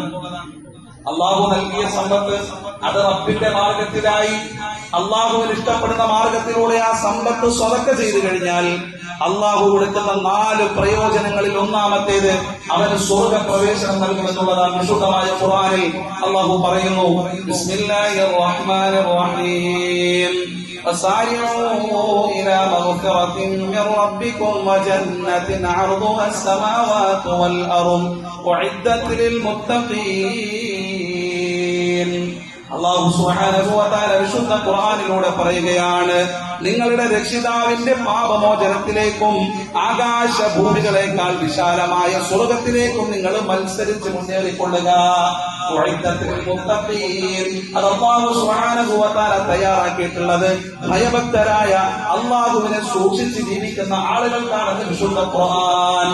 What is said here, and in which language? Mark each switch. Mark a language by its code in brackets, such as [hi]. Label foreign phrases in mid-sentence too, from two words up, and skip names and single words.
[ml] അല്ലാഹു നൽകിയ സമ്പത്ത് അത് റബ്ബിന്റെ മാർഗത്തിലായി അല്ലാഹുവിന് ഇഷ്ടപ്പെടുന്ന മാർഗത്തിലൂടെ ആ സമ്പത്ത് സ്വതക്ക ചെയ്തു കഴിഞ്ഞാൽ അല്ലാഹു കൊടുക്കുന്ന 4 പ്രയോജനങ്ങളിൽ ഒന്നാമത്തേത് അവന് സ്വർഗ്ഗ പ്രവേശനം നൽകുമെന്നുള്ളതാണ്. വിശുദ്ധമായ ഖുർആനിൽ അല്ലാഹു പറയുന്നു, [ar] بسم الله الرحمن الرحيم فسارعوا إلى مغفرة من ربكم وجنة عرضها السماوات والأرض أعدت للمتقين. الله سبحانه وتعالى [ml] വിശുദ്ധ ഖുർആനിലൂടെ പറയുകയാണ്, നിങ്ങളുടെ രക്ഷിതാവിന്റെ പാപമോചനത്തിലേക്കും ആകാശഭൂമികളെക്കാൾ വിശാലമായ സ്വർഗ്ഗത്തിലേക്കും നിങ്ങൾ മത്സരിച്ച് മുന്നേറിക്കൊള്ളുക. അത് [ar] الله سبحانه وتعالى [ml] തയ്യാറാക്കിയിട്ടുള്ളത് ഭയഭക്തരായ അല്ലാഹുവിനെ സൂക്ഷിച്ച് ജീവിക്കുന്ന ആളുകൾക്കാണെന്ന് വിശുദ്ധ ഖുർആൻ.